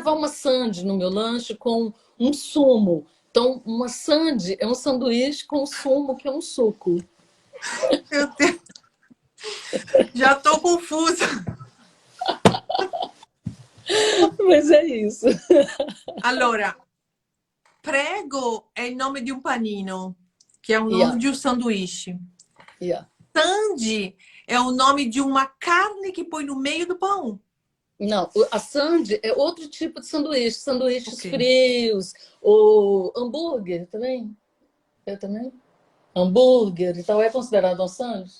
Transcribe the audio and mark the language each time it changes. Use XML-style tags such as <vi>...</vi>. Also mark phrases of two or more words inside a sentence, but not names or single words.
<pt>levar uma sande no meu lanche com um sumo. Então, uma sande é um sanduíche com sumo, que é um suco. Meu Deus. Já tô confusa. Mas é isso.</pt> <it>Allora, prego è il nome di un panino, che è un nome</it> <en>Yeah,</en> <it>di un</it> <pt>sanduíche.</pt> <en>yeah.</en> <pt>Sandy é o nome de uma carne que põe no meio do pão. Não, a sande é outro tipo de sanduíche. Sanduíches Ok. frios, ou hambúrguer também. Eu também. Hambúrguer e tal, é considerado um sanduíche?</pt>